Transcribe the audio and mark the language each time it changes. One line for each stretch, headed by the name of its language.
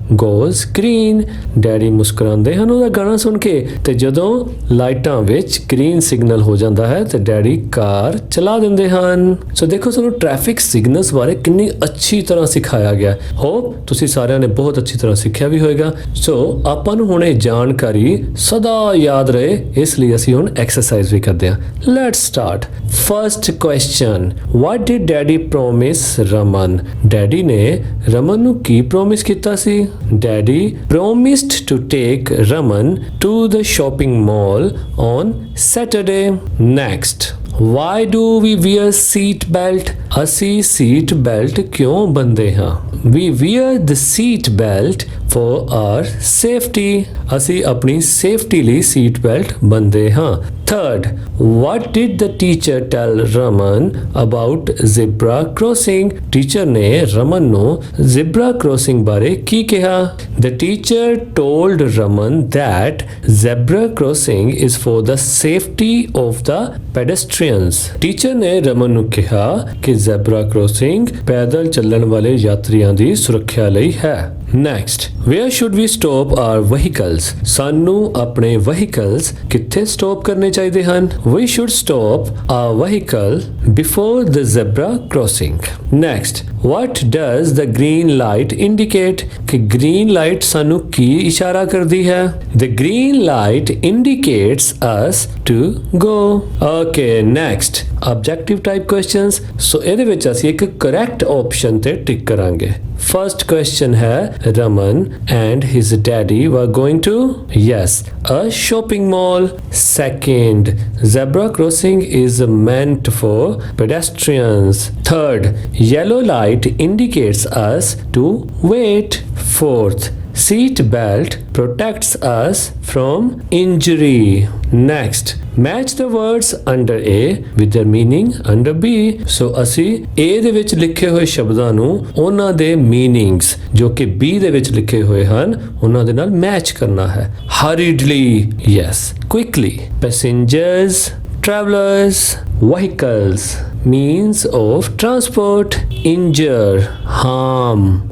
English: goes green
Punjabi: daddy ਮੁਸਕਰਾਉਂਦੇ ਹਨ ਉਹਦਾ ਗਾਣਾ ਸੁਣ ਕੇ ਤੇ ਜਦੋਂ ਲਾਈਟਾਂ ਵਿੱਚ ਗ੍ਰੀਨ ਸਿਗਨਲ ਹੋ ਜਾਂਦਾ ਹੈ ਤੇ ਡੈਡੀ ਕਾਰ ਚਲਾ ਦਿੰਦੇ ਹਨ ਸੋ ਦੇਖੋ ਸਾਨੂੰ ਟ੍ਰੈਫਿਕ ਸਿਗਨਲਸ ਬਾਰੇ ਕਿੰਨੀ ਅੱਛੀ ਤਰ੍ਹਾਂ ਸਿਖਾਇਆ ਗਿਆ ਹੋਪ ਤੁਸੀਂ ਸਾਰਿਆਂ ਨੇ ਬਹੁਤ ਅੱਛੀ ਤਰ੍ਹਾਂ ਸਿੱਖਿਆ ਵੀ ਹੋਵੇਗਾ ਸੋ ਆਪਾਂ ਨੂੰ ਹੁਣ ਇਹ ਜਾਣਕਾਰੀ ਸਦਾ ਯਾਦ ਰਹੇ ਇਸ ਲਈ ਅਸੀਂ ਹੁਣ ਐਕਸਰਸਾਈਜ਼ ਵੀ ਕਰਦੇ ਹਾਂ let's start
English: First question What did Daddy promise Raman?
Punjabi: Daddy ਨੇ ਰਮਨ ਨੂੰ ਕੀ ਪ੍ਰੋਮਿਸ ਕੀਤਾ ਸੀ
English: Daddy promised to take Raman to the shopping mall on Saturday. Next Why do we wear seat belt?
Punjabi: ਅਸੀਂ seat belt ਕਿਉਂ ਬੰਨ੍ਹਦੇ ਹਾਂ
English: We wear the seat belt for our safety.
Punjabi: ਅਸੀਂ ਆਪਣੀ safety ਲਈ seat belt ਬੰਨ੍ਹਦੇ ਹਾਂ
English: Third, what did the teacher tell Raman about zebra crossing?
Punjabi: Teacher ਨੇ ਰਮਨ ਨੂੰ zebra crossing ਬਾਰੇ ਕੀ ਕਿਹਾ?
English: The teacher told Raman that zebra crossing is for the safety of the pedestrians.
Punjabi: Teacher ਨੇ ਰਮਨ ਨੂੰ ਕਿਹਾ ਕਿ zebra crossing ਪੈਦਲ ਚੱਲਣ ਵਾਲੇ ਯਾਤਰੀਆਂ ਦੀ ਸੁਰੱਖਿਆ ਲਈ ਹੈ
English: Next, where should we stop our vehicles?
Punjabi: ਸਾਨੂੰ ਆਪਣੇ vehicles ਕਿੱਥੇ stop ਕਰਨੇ ਚਾਹੀਦੇ ਹਨ?
English: We should stop our vehicle before the zebra crossing. Next, what does the green light indicate?
Punjabi: ਕਿ green light ਸਾਨੂੰ ਕੀ ਇਸ਼ਾਰਾ ਕਰਦੀ ਹੈ?
English: The green light indicates us to go. Okay, next, objective type questions.
Punjabi: So ਇਹਦੇ ਵਿੱਚ ਅਸੀਂ ਇੱਕ correct option ਤੇ ਟਿਕ ਕਰਾਂਗੇ.
English: First question है Raman and his daddy were going to yes a shopping mall. Second, zebra crossing is meant for pedestrians. Third, yellow light indicates us to wait. Fourth, seat belt protects us from injury. Next, match the words under A with their meaning under B.
Punjabi: So ਅਸੀਂ A ਦੇ ਵਿੱਚ ਲਿਖੇ ਹੋਏ ਸ਼ਬਦਾਂ ਨੂੰ ਉਹਨਾਂ ਦੇ meanings ਜੋ ਕਿ B ਦੇ ਵਿੱਚ ਲਿਖੇ ਹੋਏ ਹਨ ਉਹਨਾਂ ਦੇ ਨਾਲ ਮੈਚ ਕਰਨਾ ਹੈ
English: hurriedly yes quickly passengers travelers vehicles means of transport injure harm